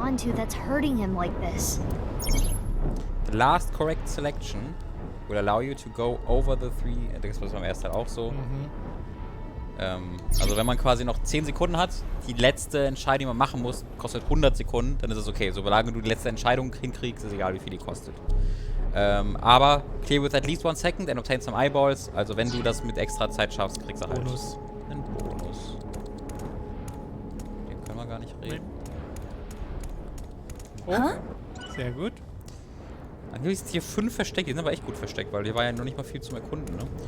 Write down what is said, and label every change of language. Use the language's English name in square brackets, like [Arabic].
[English] on to that's hurting him like this? The last correct selection will allow you to go over the 3... [German] Das war beim ersten Teil auch so. Also wenn man quasi noch 10 Sekunden hat, die letzte Entscheidung, die man machen muss, kostet 100 Sekunden, dann ist es okay. Solange du die letzte Entscheidung hinkriegst, ist egal, wie viel die kostet. Aber [English] clear with at least 1 second and obtain some eyeballs. [German] Also wenn du das mit extra Zeit schaffst, kriegst du halt einen Bonus. Den können wir gar nicht reden. Oh, sehr gut. Angeblich sind hier 5 versteckt, die sind aber echt gut versteckt, weil hier war ja noch nicht mal viel zum Erkunden, ne?